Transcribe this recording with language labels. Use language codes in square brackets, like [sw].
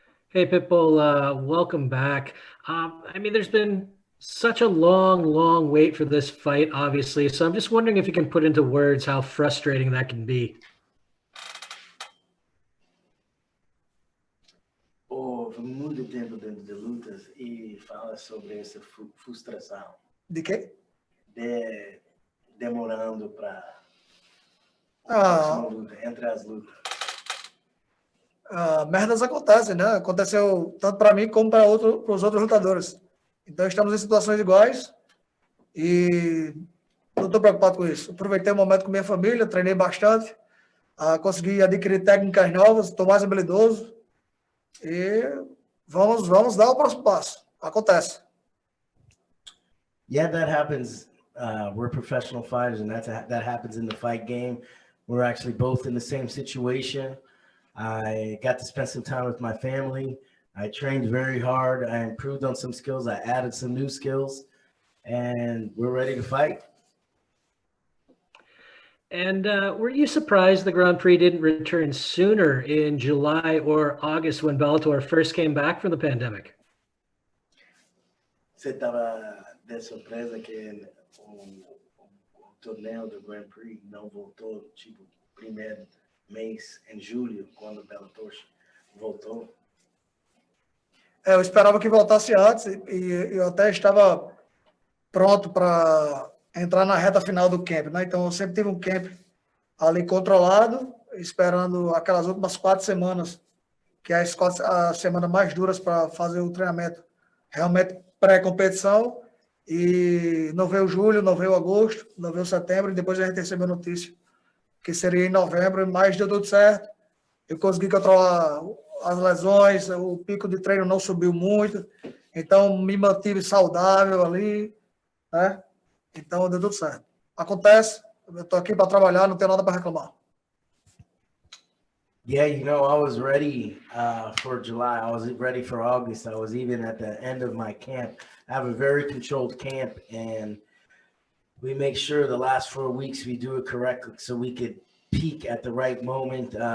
[en] Hey, Pitbull, welcome back. There's been such a long wait for this fight, obviously. So I'm just wondering if you can put into words how frustrating that can be. [pt] Houve muito tempo dentro de lutas e fala sobre essa frustração. De quê? Demorando para luta, entre as lutas. Merdas acontecem, né? Aconteceu tanto para mim como para os outros lutadores. Então estamos em situações iguais e não estou preocupado com isso. Aproveitei o momento com minha família, treinei bastante, consegui adquirir técnicas novas, estou mais habilidoso e vamos dar o próximo passo. Acontece. [en] Yeah, that happens. We're professional fighters, and that happens in the fight game. We're actually both in the same situation. I got to spend some time with my family. I trained very hard. I improved on some skills. I added some new skills, and we're ready to fight. And were you surprised the Grand Prix didn't return sooner in July or August when Bellator first came back from the pandemic? [pt] Você estava de surpresa que o torneio do Grand Prix não voltou, tipo, primeiro mês em julho, quando o Bellator voltou? Eu esperava que voltasse antes e eu até estava pronto para entrar na reta final do camp, né? Então eu sempre tive um camp ali controlado, esperando aquelas últimas 4 semanas, que é as semanas mais duras para fazer o treinamento realmente pré-competição, e não veio julho, não veio agosto, não veio setembro, e depois a gente recebeu notícia que seria em novembro, mas deu tudo certo. Eu consegui controlar as lesões, o pico de treino não subiu muito, então me mantive saudável ali, né? Então deu tudo certo. Acontece, eu estou aqui para trabalhar, não tenho nada para reclamar. [en] Yeah, I was ready for July. I was ready for August. I was even at the end of my camp. I have a very controlled camp, and we make sure the last 4 weeks we do it correctly so we could peak at the right moment.